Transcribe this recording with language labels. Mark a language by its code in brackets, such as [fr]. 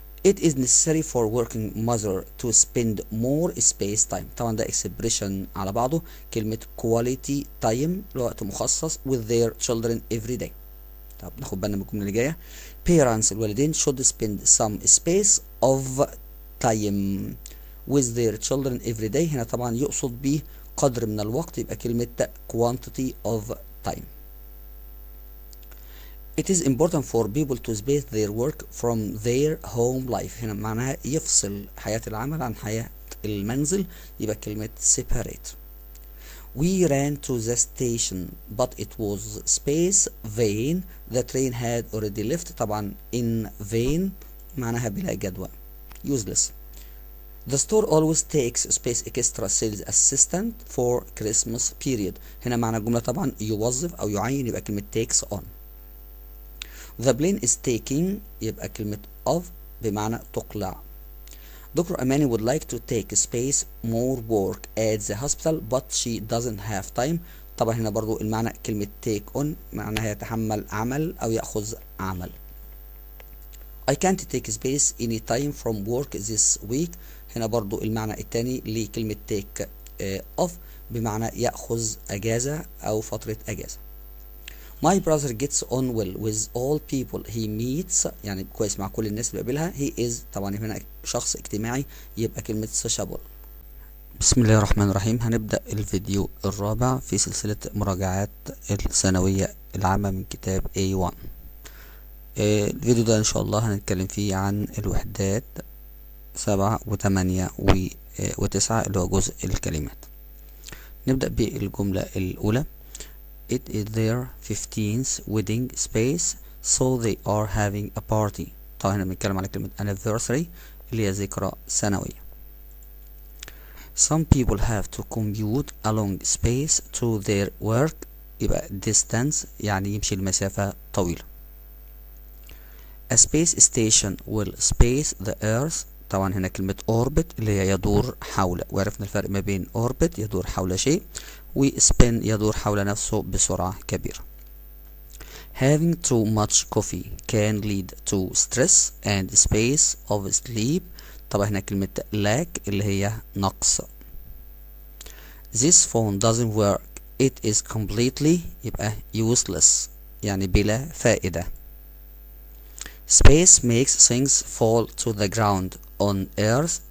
[en] It is necessary for working mother to spend more space time. [ar] طبعا ده expression على بعضه كلمة quality time لوقت مخصص [en] with their children every day. [ar] طب ناخد بالنا من الجملة اللي جاية. [en] Parents [ar] الوالدين [en] should spend some space of time with their children every day. [ar] هنا طبعا يقصد به قدر من الوقت يبقى كلمة [en] quantity of time. It is important for people to space their work from their home life. [ar] هنا معناها يفصل حياة العمل عن حياة المنزل يبقى كلمة separate. [en] We ran to the station but it was space vain. The train had already left. [ar] طبعا in vain معناها بلا جدوى useless. [en] The store always takes space extra sales assistant for Christmas period. [ar] هنا معنى الجملة طبعا يوظف أو يعين يبقى كلمة takes on. [en] The plane is taking [ar] يبقى كلمة [en] of [ar] بمعنى تقلع. [en] Dr. Amani would like to take space more work at the hospital but she doesn't have time. [ar] طبعا هنا برضو المعنى كلمة take on معناها يتحمل عمل أو يأخذ عمل. [en] I can't take space any time from work this week. [ar] هنا برضو المعنى التاني لكلمة take off بمعنى يأخذ أجازة أو فترة أجازة. [en] My brother gets on well with all people he meets. [ar] يعني كويس مع كل الناس اللي بيقابلها. [en] He is [ar] طبعا هنا شخص اجتماعي يبقى كلمة sociable. بسم الله الرحمن الرحيم. هنبدأ الفيديو الرابع في سلسلة مراجعات الثانوية العامة من كتاب A1. الفيديو ده إن شاء الله هنتكلم فيه عن الوحدات 7 و8 و9 اللي هو جزء الكلمات. نبدأ بالجملة الأولى. [en] it is their 15th wedding space so they are having a party. [ar] طبعا هنا بنتكلم على كلمة anniversary اللي هي ذكرى سنوية. [en] Some people have to commute a long space to their work. [ar] يبقى distance يعني يمشي المسافة طويلة. [en] A space station will space the earth. [ar] طبعا هنا كلمة orbit اللي هي يدور حول، وعرفنا الفرق ما بين orbit يدور حول شيء و spin يدور حول نفسه بسرعة كبيرة. [en] Having too much coffee can lead to stress and space of sleep. [ar] طبعا هنا كلمة lack اللي هي نقص. [en] This phone doesn't work. It is completely يبقى useless [ar] يعني بلا فائدة. [en] Space makes things fall to the ground on earth.